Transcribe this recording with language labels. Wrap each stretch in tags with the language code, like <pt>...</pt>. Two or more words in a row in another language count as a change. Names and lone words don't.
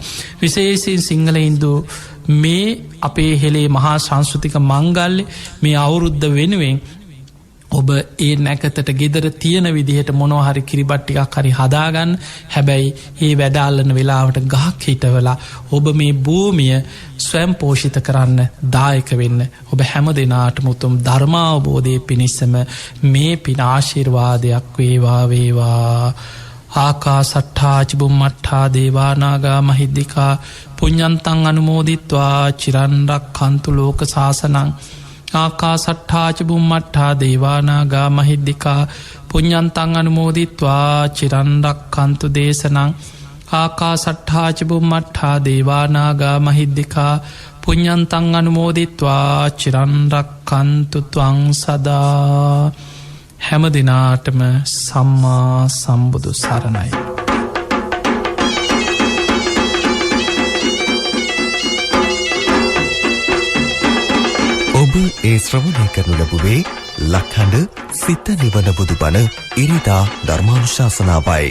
<si>විශේෂයෙන් සිංහල ඉන්දු මේ අපේ හෙළේ මහා සංස්කෘතික මංගල්ලෙ මේ අවුරුද්ධ වෙනුවෙන් ඔබ ඒ නැකතට ගෙදර තියෙන විදිහට මොනොහරි කිරිබට්ටිකක් හරි හදාගන්න. හැබැයි ඒ වැඩාල්ලන වෙලාවට ගහක් හිටවලා ඔබ මේ භූමිය ස්වයම් පෝෂිත කරන්න දායක වෙන්න. ඔබ හැම දෙනාට මුතුම් ධර්මාවබෝධය පිණිස්සම මේ පිනාශිර්වාදයක් වේවා වේවා.</si> <pi>ආකා සට්ඨාචිබුම් මට්ඨා දේවානාගා මහිද්දිකා පුඤ්ඤන්තං අනුමෝදිත්වා චිරන්රක් කන්තු ලෝක සාසනං. ආකා සට්ඨාචිබුම් මට්ඨා දේවානාගා මහිද්දිකා පුඤ්ඤන්තං අනුමෝදිත්වා චිරන්රක් කන්තු දේශනං. ආකා සට්ඨාචිබුම් මට්ඨා දේවානාගා මහිද්දිකා පුඤ්ඤන්තං අනුමෝදිත්වා චිරන්රක් කන්තු ත්වං සදා.</pi> <si>හැම දිනාටම සම්මා සම්බුදු සරණයි. ඔබ ඒ ශ්‍රවණය කරනු ලැබුවේ ලක්හඬ සිත නිවන බුදුබණ ඉරිදා ධර්මානුශාසනාවයි.</si>